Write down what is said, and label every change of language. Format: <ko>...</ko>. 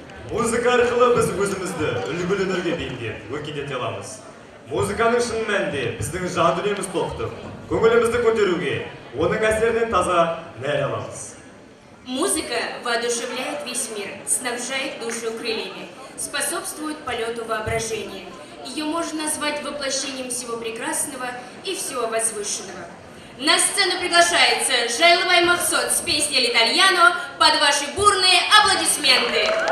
<kk>Музыка арқылы біз өзімізді үлгілі өнерге бейімдеп, өркендете аламыз. Музыканың шын мәнінде біздің жан дүниеміз тоқтып, көңілімізді көтеруге, оның әсерінен таза нәр аламыз.</kk> <ru>Музыка воодушевляет весь мир, снабжает душу крыльями, способствует полету воображения. Ее можно назвать воплощением всего прекрасного и всего возвышенного. На сцену приглашается Жайлыбай Махсот с песней «L'Italiano» под ваши бурные аплодисменты.</ru>